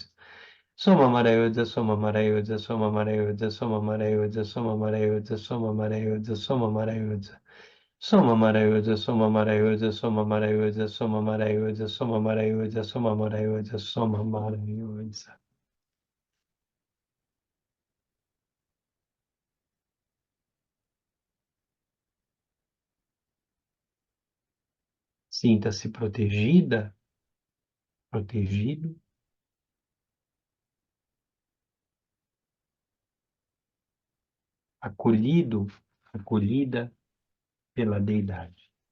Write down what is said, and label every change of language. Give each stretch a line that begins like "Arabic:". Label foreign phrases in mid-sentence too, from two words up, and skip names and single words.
Portuguese: Soma Maraiudza, Soma Maraiudza, Soma Maraiudza, Soma Maraiudza, Soma Maraiudza, Soma Maraiudza, Soma Maraiudza. Soma Maraiudza, Soma Maraiudza, Soma Maraiudza, Soma Maraiudza, Soma Maraiudza, Soma Maraiudza, Soma Maraiudza. Sinta-se protegida, protegido. Acolhido, acolhida pela deidade.